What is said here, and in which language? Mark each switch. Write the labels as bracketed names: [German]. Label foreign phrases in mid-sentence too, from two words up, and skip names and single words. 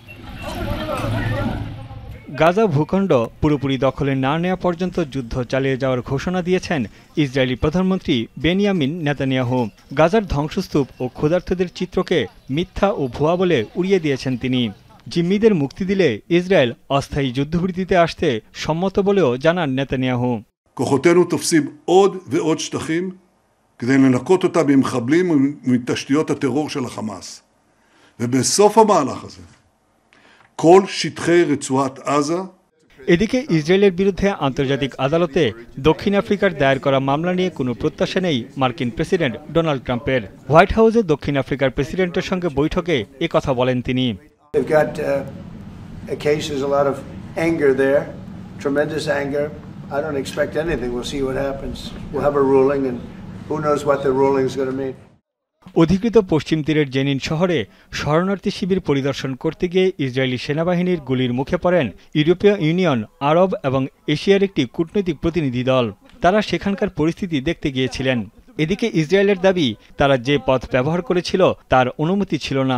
[Bangla] গাজা ভূখণ্ড পুরোপুরি দখলে না নেওয়া পর্যন্ত যুদ্ধ চালিয়ে যাওয়ার ঘোষণা দিয়েছেন ইসরায়েলি প্রধানমন্ত্রী বেনিয়ামিন নেতানিয়াহু। গাজার ধ্বংসস্তূপ ও ক্ষুধার্তদের চিত্রকে মিথ্যা ও ভুয়া বলে উড়িয়ে দিয়েছেন তিনি। জিম্মিদের মুক্তি দিলে ইসরায়েল অস্থায়ী যুদ্ধবিরতিতে আসতে সম্মত বলেও জানান নেতানিয়াহু। [Hebrew] כוחותינו תופסים עוד ועוד שטחים כדי לנקות אותה ממחבלים ומתשתיות הטרור של החמאס. ובסוף המהלך הזה כל שטחי רצועת עזה [Bangla] এদিকে ইসরায়েলের বিরুদ্ধে আন্তর্জাতিক আদালতে দক্ষিণ আফ্রিকার দায়ের করা মামলা নিয়ে কোনো প্রত্যাশা নেই মার্কিন প্রেসিডেন্ট ডোনাল্ড ট্রাম্পের। হোয়াইট হাউসে দক্ষিণ আফ্রিকার প্রেসিডেন্টের সঙ্গে বৈঠকে একথা বলেন তিনি। [English] They've got a case, there's a lot of anger there, tremendous anger. I don't expect anything. We'll see what happens. We'll have a ruling and who knows what the ruling is going to mean. [Bangla] অধিকৃত পশ্চিম তীরের জেনিন শহরে শরণার্থী শিবির পরিদর্শন করতে গিয়ে ইসরায়েলি সেনাবাহিনীর গুলির মুখে পড়েন ইউরোপীয় ইউনিয়ন, আরব এবং এশিয়ার একটি কূটনৈতিক প্রতিনিধি দল। তারা সেখানকার পরিস্থিতি দেখতে গিয়েছিলেন। এদিকে ইসরায়েলের দাবি, তারা যে পথ ব্যবহার করেছিল তার অনুমতি ছিল না।